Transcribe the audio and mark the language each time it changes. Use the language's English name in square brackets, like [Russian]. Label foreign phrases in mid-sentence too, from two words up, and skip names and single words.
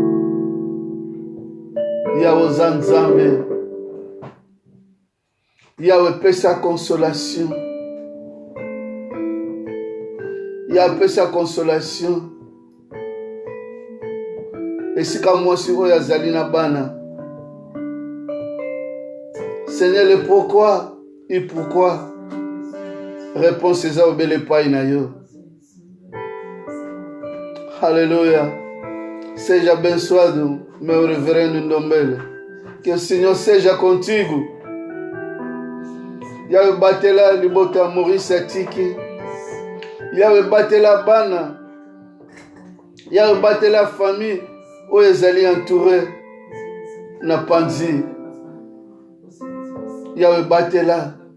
[Lingala] Yahweh oza nzambe Yahweh pesa consolation Yahweh pesa consolation esika mwasi oyo azali na bana [French] Seigneur le pourquoi et pourquoi réponse eza obele epai na yo [Lingala] Alléluia [Portuguese] seja abençoado meu reverendo Ndombele que o Senhor seja contigo [Lingala] Yahweh batela libota Maurice atiki Yahweh batela bana Yahweh batela famille oyo ezali entouré na panzi Yahweh batela